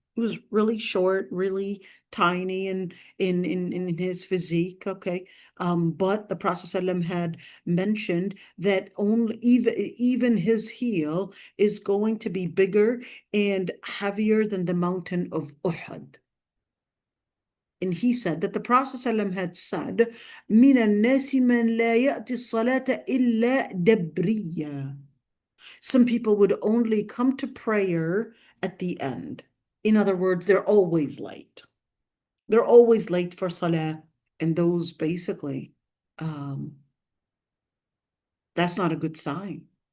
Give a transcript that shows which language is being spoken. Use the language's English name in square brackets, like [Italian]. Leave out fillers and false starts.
[English] He was really short, really tiny in his physique, okay. But the Prophet ﷺ had mentioned that only even his heel is going to be bigger and heavier than the mountain of Uhud. And he said that the Prophet ﷺ had said, [Arabic] من الناس من لا يأتي الصلاة إلا دبرية. [English] Some people would only come to prayer at the end. In other words, they're always late. They're always late for salah. And those basically, that's not a good sign.